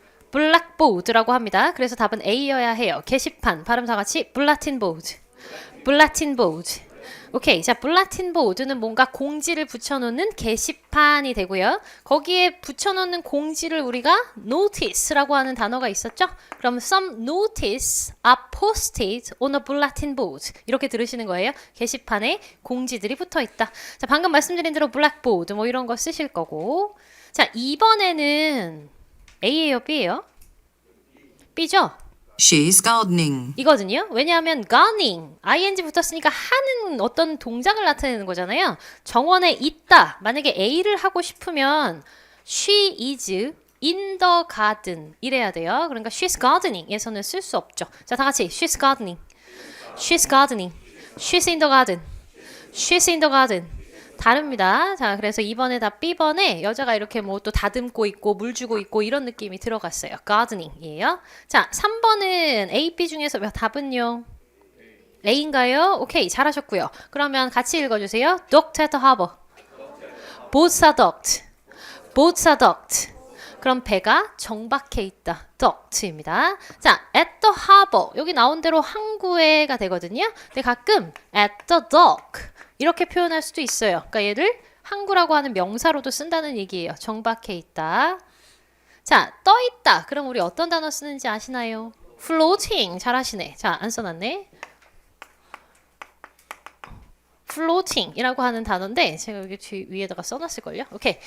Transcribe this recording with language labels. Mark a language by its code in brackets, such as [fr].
[ko] 블락보드라고 합니다. 그래서 답은 A여야 해요. 게시판, 발음 다 같이 블라틴 보드. 블라틴 보드. 오케이. 자, 블라틴 보드는 뭔가 공지를 붙여놓는 게시판이 되고요. 거기에 붙여놓는 공지를 우리가 notice라고 하는 단어가 있었죠? 그럼 [en] some notice are posted on a bulletin board. [ko] 이렇게 들으시는 거예요. 게시판에 공지들이 붙어 있다. 자, 방금 말씀드린 대로 블랙보드 뭐 이런 거 쓰실 거고. 자, 이번에는 A예요, B예요? B죠? [en] She's gardening. [ko] 이거든요. 왜냐하면 gardening, ing 붙었으니까 하는 어떤 동작을 나타내는 거잖아요. 정원에 있다. 만약에 A를 하고 싶으면 [en] she is in the garden [ko] 이래야 돼요. 그러니까 [en] she's gardening [ko] 에서는 쓸 수 없죠. 자, 다 같이 [en] she's gardening, she's gardening, she's in the garden, she's in the garden. [ko] 다릅니다. 자, 그래서 2번에 다 B번에 여자가 이렇게 뭐 또 다듬고 있고 물 주고 있고 이런 느낌이 들어갔어요. gardening이에요. 자, 3번은 A, B 중에서 답은요? A인가요? 오케이, 잘하셨고요. 그러면 같이 읽어주세요. [en] Docked at the harbor. Boats are docked. Boats are docked. [ko] 그럼 배가 정박해 있다. docked입니다. 자, [en] at the harbor. [ko] 여기 나온 대로 항구에가 되거든요. 근데 가끔 [en] at the dock. [ko] 이렇게 표현할 수도 있어요. 그러니까 얘를 항구라고 하는 명사로도 쓴다는 얘기예요. 정박해 있다. 자, 떠 있다. 그럼 우리 어떤 단어 쓰는지 아시나요? floating. 잘하시네. 자, 안 써놨네. floating이라고 하는 단어인데 제가 여기 뒤 위에다가 써놨을걸요? 오케이.